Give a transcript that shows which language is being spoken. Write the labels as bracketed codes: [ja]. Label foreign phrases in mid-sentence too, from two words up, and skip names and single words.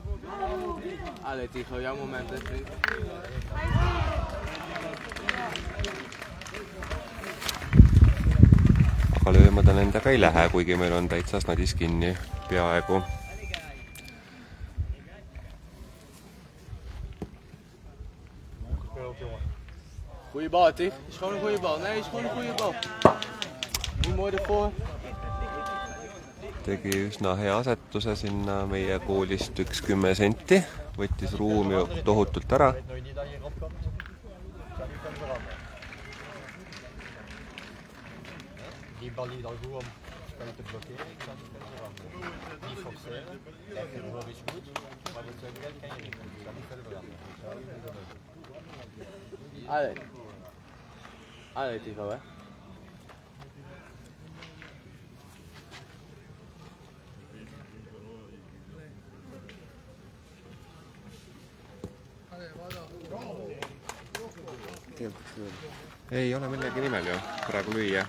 [et] Aga lööma ta nendega ei lähe, kuigi meil on täitsa snadis kinni peaaegu. [nl] Goeie bal, Tief. Is gewoon een goede bal. Nee, is gewoon een goede bal. Hoe mooi ervoor. [et] Tegi üsna hea asetuse sinna meie koolist 10 senti. Võttis ruumi tohutult ära. [nl] Die bal ligt al goed om het spel te blokkeren. Ik kan het spel veranderen. Niet forceren. Kijk, de hoor is goed. Maar dat kan je niet. Ik kan niet verder veranderen. Allee, Tivo, hè? [et] Ei ole millegi nimel ju, praegu lüüa.